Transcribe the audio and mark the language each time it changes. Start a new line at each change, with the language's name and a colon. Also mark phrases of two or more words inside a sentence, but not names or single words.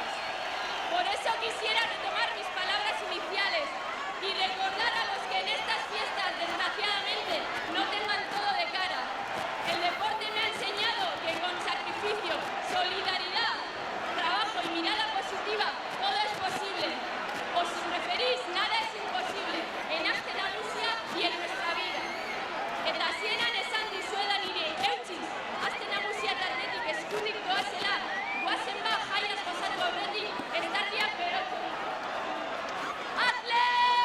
Spanish: Por eso quisiera retomar mis palabras iniciales y recordar a los que en estas fiestas, desgraciadamente, no tengan todo de cara. El deporte me ha enseñado que con sacrificio, solidaridad, trabajo y mirada positiva, todo es posible. O si preferís, nada es imposible en Aste Nagusia y en nuestra vida.
Basque: Eta hasieran esan dizuedan nire eutxiz, Aste Nagusia eta Athletic eskutik doazela, goazen ba jaiaz gozatu aurretik, estarriak berotu. Athletic!